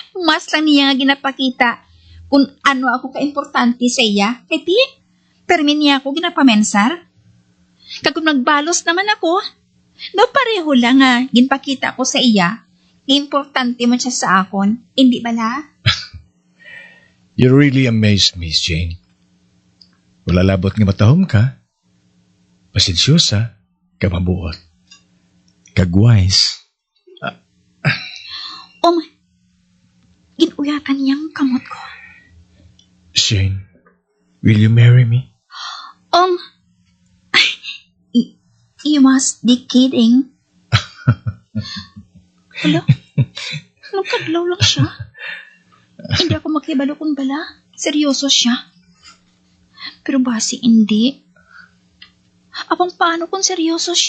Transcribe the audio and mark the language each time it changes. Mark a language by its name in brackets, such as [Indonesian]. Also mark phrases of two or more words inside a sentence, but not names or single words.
[Hiligaynon] Mas lang niya nga ginapakita kung ano ako ka-importante sa iya. Kaya permin niya ako ginapamensar. Kagum nagbalos naman ako, no pareho lang nga ginpakita ko sa iya. Importante man siya sa akon. Hindi bala? [English] You really amazed me, Miss Jane. [Hiligaynon] Wala labot nga matahom ka. Pasensyosa, kamabuot. Kagwise. Ginuyatan niyang kamot ko. [English] Jane, will you marry me? You must be kidding. [Hiligaynon] Hala? Anong kadlaw lang siya? Hindi ako makibalo kung bala. Seryoso siya. Pero basi hindi. Apang paano kung seryoso siya?